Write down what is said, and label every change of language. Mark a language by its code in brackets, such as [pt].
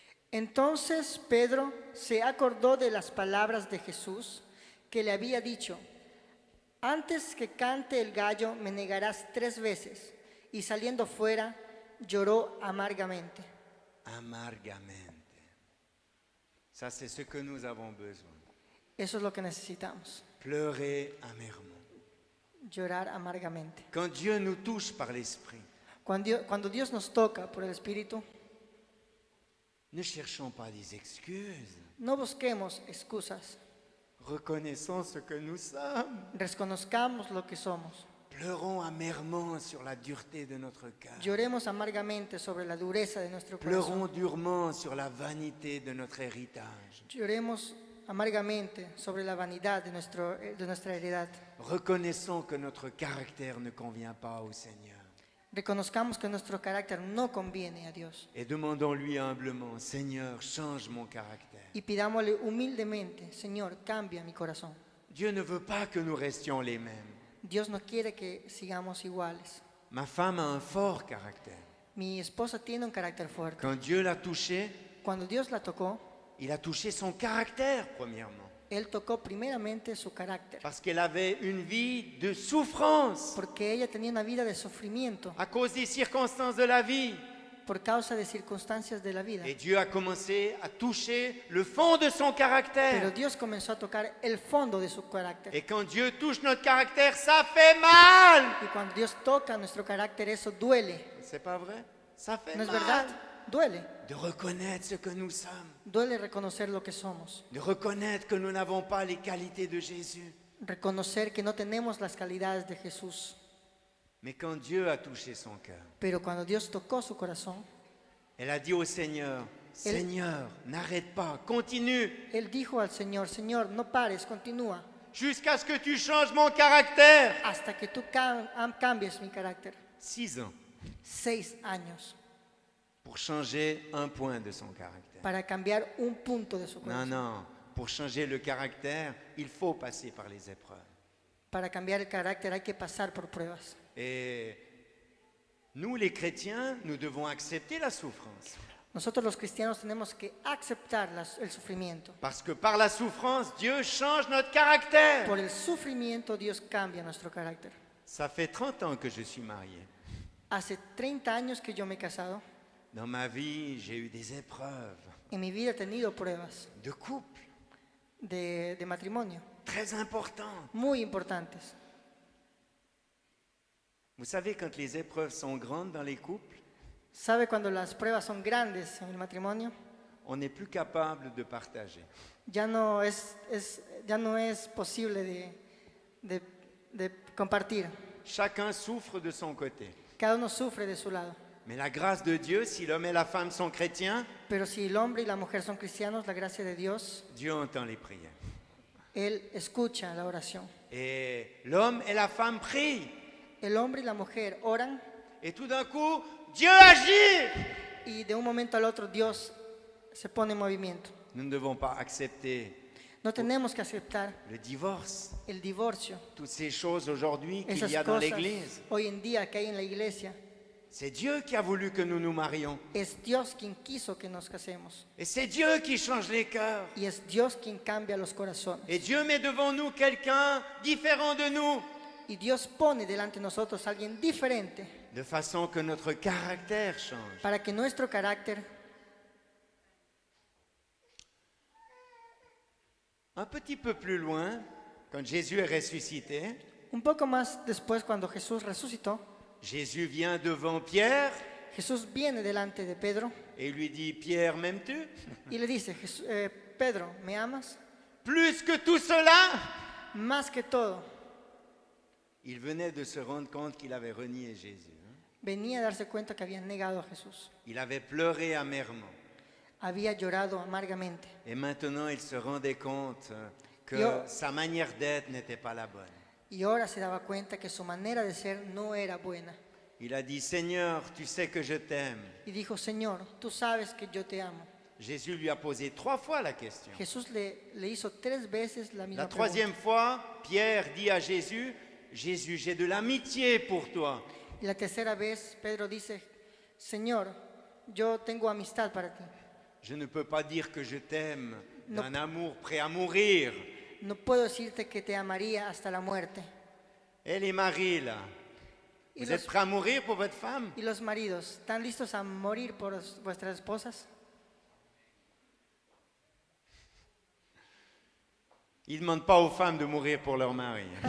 [es] Entonces Pedro se acordó de las palabras de Jesús que le había dicho: antes que cante el gallo me negarás 3 veces. Y saliendo fuera lloró amargamente. Amargamente. [fr] Ça, c'est ce que nous avons besoin. [es] Eso es lo que necesitamos, [fr] Pleurer amèrement. [es] llorar amargamente. [fr] Quand Dieu nous touche par l'Esprit, [es] Cuando Dios nos toca por el Espíritu, [fr] ne cherchons pas des excuses. [es] no busquemos excusas, [fr] Reconnaissons ce que nous sommes. [es] reconozcamos lo que somos, [fr] Pleurons amèrement sur la dureté de notre cœur. [es] lloremos amargamente sobre la dureza de nuestro corazón, [fr] Pleurons durement sur la vanité de notre héritage. [es] lloremos amargamente sobre la vanidad de nuestra heredad. [fr] Reconnaissons que notre caractère ne convient pas au Seigneur. [es] Reconozcamos que nuestro carácter no conviene a Dios [fr] Et demandons-lui humblement, Seigneur, change mon caractère. [es] y pidámosle humildemente: Señor, cambia mi corazón. [fr] Dieu ne veut pas que nous restions les mêmes. [es] Dios no quiere que sigamos iguales. [fr] Ma femme a un fort caractère. [es] Mi esposa tiene un carácter fuerte. [fr] Quand Dieu l'a touchée, [es] Cuando Dios la tocó, [fr] il a touché son caractère, premièrement. [es] Él tocó primeramente su carácter, [fr] Parce qu'elle avait une vie de souffrance [es] porque ella tenía una vida de sufrimiento [fr] à cause des circonstances de la vie. [es] por causa de circunstancias de la vida. [fr] Et Dieu a commencé à toucher le fond de son caractère. [es] Pero Dios comenzó a tocar el fondo de su carácter. [fr] Et quand Dieu touche notre caractère, ça fait mal. [es] Y cuando Dios toca nuestro carácter, eso duele. [fr] C'est pas vrai? Ça fait [es] ¿No es [fr] mal. [es] verdad? Duele. [fr] De reconnaître ce que nous sommes. [es] Duele reconocer lo que somos. [fr] De reconnaître que nous n'avons pas les qualités de Jésus. [es] Reconocer que no tenemos las calidades de Jesús. [fr] Mais quand Dieu a touché son cœur, [es] Pero cuando Dios tocó su corazón, [fr] elle a dit au Seigneur, Seigneur, n'arrête pas, continue, [es] Él dijo al Señor, Señor, no pares, continúa, [fr] jusqu'à ce que tu changes mon caractère. [es] hasta que tú cambies mi carácter. [fr] 6 ans [es] 6 años [fr] pour changer un point de son caractère. [es] para cambiar un punto de su [fr] Non, [es] corazón. [fr] non, pour changer le caractère, il faut passer par les épreuves. [es] Para cambiar el carácter hay que pasar por pruebas. [fr] Et nous, les chrétiens, nous devons accepter la souffrance. [es] Nosotros los cristianos tenemos que aceptar el sufrimiento. [fr] Parce que par la souffrance, Dieu change notre caractère. [es] Por el sufrimiento Dios cambia nuestro carácter. [fr] Ça fait 30 ans que je suis marié. [es] Hace 30 años que yo me he casado. [fr] Dans ma vie, j'ai eu des épreuves [es] En mi vida he tenido pruebas [fr] de couple [es] de matrimonio [fr] très importantes. [es] muy importantes. [fr] Vous savez, quand les épreuves sont grandes dans les couples, [es] ¿Sabe cuando las pruebas son grandes en el matrimonio? [fr] on n'est plus capable de partager. [es] Ya no es posible de compartir. [fr] Chacun souffre de son côté. [es] Cada uno sufre de su lado. [fr] Mais la grâce de Dieu, si l'homme et la femme sont chrétiens, [es] Pero si el hombre y la mujer son cristianos, la gracia de Dios, [fr] Dieu entend les prières. [es] Él escucha la oración. [fr] Et l'homme et la femme prient. [es] El hombre y la mujer oran [fr] Et tout d'un coup, Dieu agit. [es] y de un momento al otro Dios se pone en movimiento. [fr] Nous ne devons pas accepter [es] No tenemos que aceptar [fr] le divorce, [es] el divorcio, [fr] toutes ces choses aujourd'hui qu'il [es] esas [fr] y a dans [es] cosas [fr] l'Église. [es] hoy en día que hay en la iglesia. [fr] C'est Dieu qui a voulu que nous nous marions. [es] Es Dios quien quiso que nos casemos [fr] Et c'est Dieu qui change les cœurs. [es] y es Dios quien cambia los corazones. [fr] Et Dieu met devant nous quelqu'un différent de nous, [es] Y Dios pone delante de nosotros a alguien diferente [fr] de façon que notre caractère change. [es] para que nuestro carácter, [fr] Un petit peu plus loin, quand Jésus est ressuscité, [es] un poco más después cuando Jesús resucitó, [fr] Jésus vient devant Pierre [es] Jesús viene delante de Pedro [fr] et lui dit, Pierre, m'aimes-tu? [es] y le dice, Pedro, ¿me amas? [fr] Plus que tout cela. [es] Más que todo, [fr] Il venait de se rendre compte qu'il avait renié Jésus. [es] venía a darse cuenta que había negado a Jesús. [fr] Il avait pleuré amèrement. [es] Había llorado amargamente. [fr] Et maintenant, il se rendait compte que [es] Yo- [fr] sa manière d'être n'était pas la bonne. [es] Y ahora se daba cuenta que su manera de ser no era buena. [fr] Il a dit, Seigneur, tu sais que je t'aime. [es] Y dijo, Señor, tú sabes que yo te amo. [fr] Jésus lui a posé 3 fois la question. [es] Jesús le hizo 3 veces la misma [fr] La troisième [es] pregunta. [fr] fois, Pierre dit à Jésus, Jésus, j'ai de l'amitié pour toi. [es] Y la tercera vez, Pedro dice, Señor, yo tengo amistad para ti. [fr] Je ne peux pas dire que je t'aime [es] No. [fr] d'un amour prêt à mourir. [es] No puedo decirte que te amaría hasta la muerte. [fr] Et les maris, là, [es] Y [fr] vous [es] los, [fr] êtes prêts à mourir pour votre femme? [es] y los maridos, ¿están listos a morir por vuestras esposas? [fr] Ils ne demandent pas aux femmes de mourir pour leur mari.